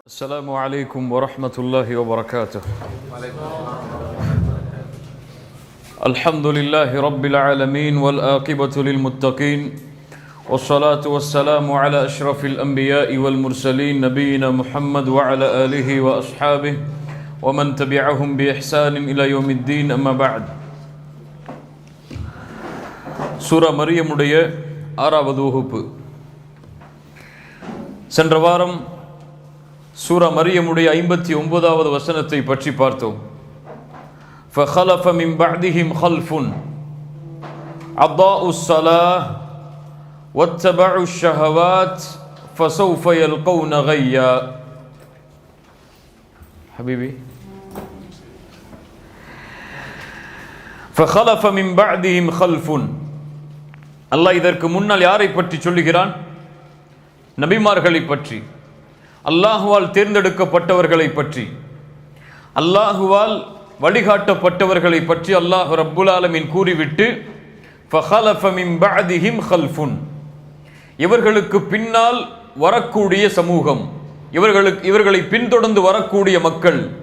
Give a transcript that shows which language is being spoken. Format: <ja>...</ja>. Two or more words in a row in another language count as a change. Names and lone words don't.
<ar>السلام عليكم ورحمة الله وبركاته. الحمد لله رب العالمين والآقبة للمتقين والصلاة والسلام على أشرف الأنبياء والمرسلين نبينا محمد وعلى آله وأصحابه ومن تبعهم بإحسان إلى يوم الدين أما بعد.</ar> <ta>சூரா மரியமுடைய 6வது வகுப்பு. சென்ற வாரம் சூரா மரியமுடைய 59வது வசனத்தை பற்றி பார்த்தோம்.</ta> <ar>فَخَلَفَ مِنْ بَعْدِهِمْ خَلْفٌ أَضَاعُوا الصَّلَاةَ وَاتَّبَعُوا الشَّهَوَاتِ فَسَوْفَ يَلْقَوْنَ غَيًّا. حبيبي فَخَلَفَ مِنْ بَعْدِهِمْ خَلْفٌ.</ar> <ta>அல்லாஹ் இதற்கு முன்னால் யாரை பற்றி சொல்லுகிறான்? நபிமார்களை பற்றி, அல்லாஹுவால் தேர்ந்தெடுக்கப்பட்டவர்களை பற்றி, அல்லாஹுவால் வழிகாட்டப்பட்டவர்களை பற்றி அல்லாஹ்</ta> <ar>رب العالمين</ar> <ta>கூறிவிட்டு</ta> <ar>فخلف من بعدهم خلف,</ar> <ta>இவர்களுக்கு பின்னால் வரக்கூடிய சமூகம், இவர்களை பின்தொடர்ந்து வரக்கூடிய மக்கள்,</ta>